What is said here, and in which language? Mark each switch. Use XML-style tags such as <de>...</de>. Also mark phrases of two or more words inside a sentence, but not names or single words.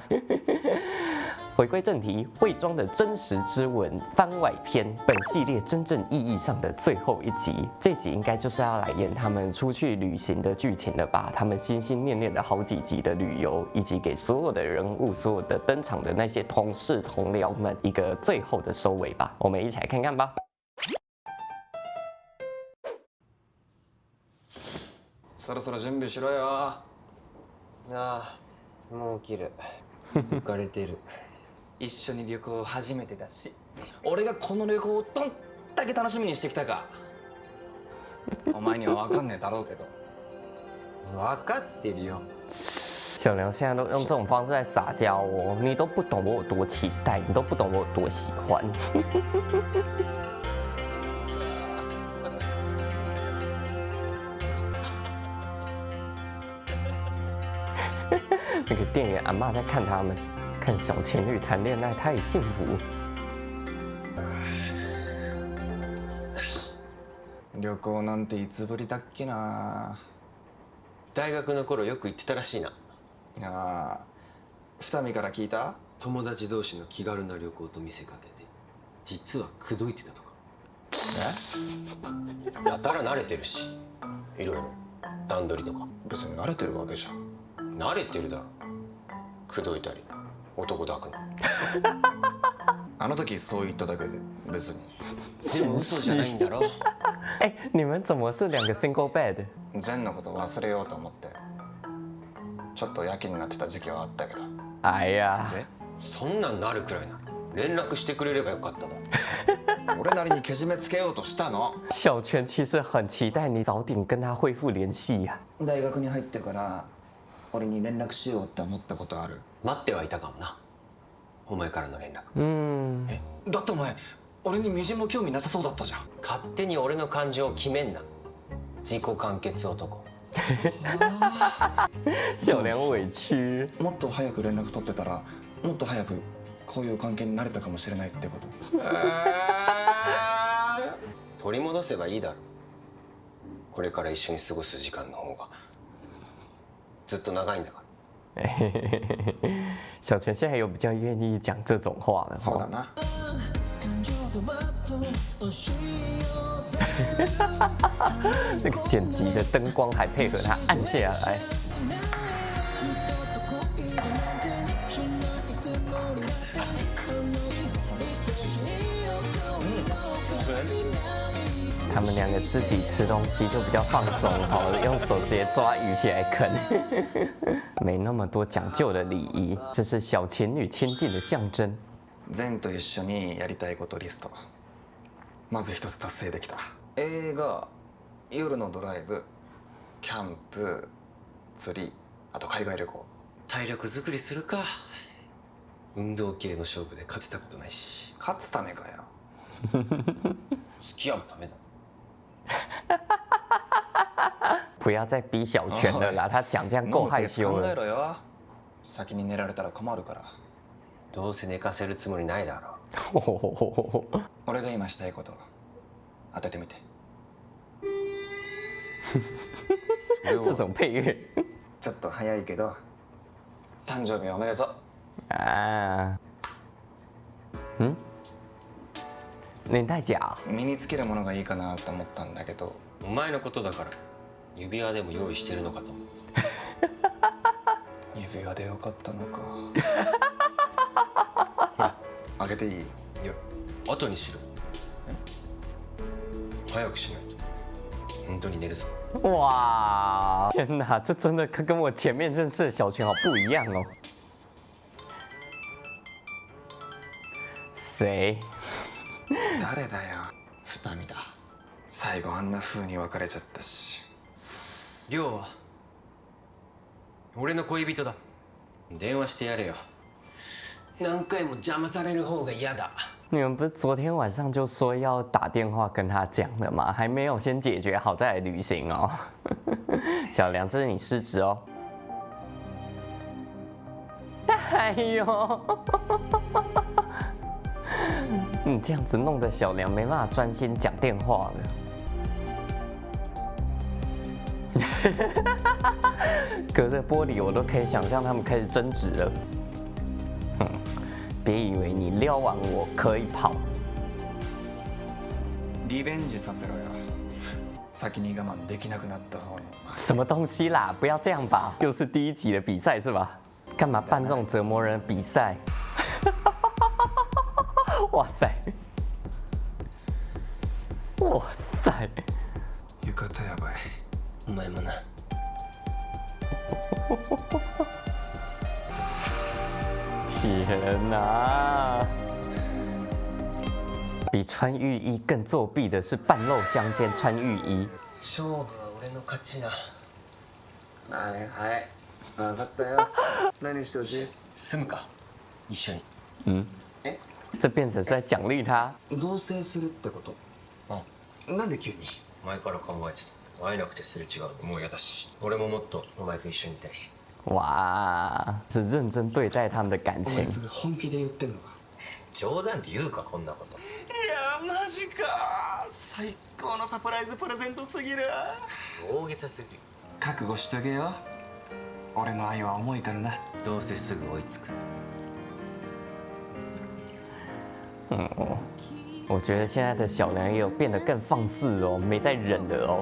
<zh>回归正题，伪装的真实之吻番外篇，本系列真正意义上的最后一集。这集应该就是要来演他们出去旅行的剧情了吧？他们心心念念的好几集的旅游，以及给所有的人物、所有的登场的那些同事同僚们一个最后的收尾吧。我们一起来看看吧。</zh> <ja>そろそろ準備しろよ。ああ、もう起きる。浮かれてる。一緒に旅行初めてだし、俺がこの旅行をどんだけ楽しみにしてきたか。お前には分かんねえだろうけど。分かってるよ。</ja> <zh>小梁现在都用这种方式在撒娇哦，你都不懂我有多期待，你都不懂我有多喜欢。那个店员阿嬷在看他们，看小情侣谈恋爱太幸福。</zh> <ja>旅行なんていつぶりだっけな。大学の頃よく行ってたらしいな。ああ、二見から聞いた？友達同士の気軽な旅行と見せかけて、実は口説いてたとか。え？やたら慣れてるし、いろいろ段取りとか。別に慣れてるわけじゃん。慣れてるだろ。口説いたり、男抱くの。あの時そう言っただけで別に。でも嘘じゃないんだろ。</ja> <zh>哎，你们怎么是两个</zh> <en>single bed？</en> <ja>善のこと忘れようと思ってちょっとやけになってた時期はあったけど。哎呀，え、そんなんなるくらいなら連絡してくれればよかったの。俺なりにけじめつけようとしたの。</ja> <zh>小泉其实很期待你早点跟他恢复联系呀。</zh> <ja>大学に入ってから俺に連絡しようって思ったことある？待ってはいたかもな。お前からの連絡。嗯，だってお前俺にみじんも興味なさそうだったじゃん。勝手に俺の感情を決めんな。自己完結男。</ja> <zh>小梁委屈。</zh> <ja>もっと早く連絡取ってたらもっと早くこういう関係になれたかもしれないってこと。取り戻せばいいだろ。これから一緒に過ごす時間の方がずっと長いんだから。</ja> <zh>小泉现在有比较愿意讲这种话了。</zh> <ja>そうだな。</ja> <zh>那个剪辑的灯光还配合他按下来。他们两个自己吃东西就比较放松哈，用手直接抓鱼起来啃，没那么多讲究的礼仪，这是小情侣亲近的象征。</zh> <ja>善と一緒にやりたいことリストまず一つ達成できた。映画、夜のドライブ、キャンプ、釣り、あと海外旅行。体力作りするか。運動系の勝負で勝てたことないし。勝つためかよ。付き合うためだ。</ja> <zh>不要再逼小泉了啦，他讲这样够害羞</zh> <ja>考え了。ろよ。先に寝られたら困るから。どうせ寝かせるつもりないだろ。俺が今したいこと当ててみて。</ja> <zh>这种配乐</zh> <ja>ちょっと早いけど誕生日おめでとう。</ja> <zh>啊，嗯，年代假。</zh> <ja>身につけるものがいいかなと思ったんだけど。お前のことだから指輪でも用意してるのかと思って。指輪でよかったのか。ほら、あげていい？いや、後にしろ。早くしないと本当に寝るぞ。</ja> <zh>哇，天哪，这真的跟我前面认识的小泉好不一样哦。谁？</zh> <ja>誰だよ。二見だ。最後あんな風に別れちゃったし。亮は俺の恋人だ。電話してやれよ。何回も邪魔される方が嫌だ。</ja> <zh>你们不是昨天晚上就说要打电话跟他讲的吗？还没有先解决好再来旅行哦。小梁，这是你失职哦。哎呦， 你这样子弄得小梁没办法专心讲电话了。隔着玻璃，我都可以想象他们开始争执了。别以为你撩完我可以跑。</zh> <ja>リベンジさせろよ。先に我慢できなくなった方の。</ja> <zh>什么东西啦？不要这样吧！又是第一集的比赛是吧？干嘛办这种折磨人的比赛？哇塞！哇塞！</zh> <ja>浴衣やばい。お前もな。</ja> <zh>天哪！比穿浴衣更作弊的是半露相间穿浴衣。</zh> <ja>勝負は俺の勝ちな。はいはい。分かったよ。何してほしい？住むか一緒に。</ja> <zh>这变成是在奖励他。</zh> <ja>同棲するってこと？なんで急に？前から考えてた。会えなくてすれ違うのもう嫌だし、俺ももっとお前と一緒にいたいし。</ja> <zh>哇，是认真对待他们的感情。</zh> <ja>それ本気で言ってんのか？冗談で言うかこんなこと。いやマジか。最高のサプライズプレゼントすぎる。大げさすぎる。覚悟しとけよ。俺の愛は重いからな。どうせすぐ追いつく。</ja> <zh>我觉得现在的小梁也有变得更放肆哦，没在忍了哦。</zh>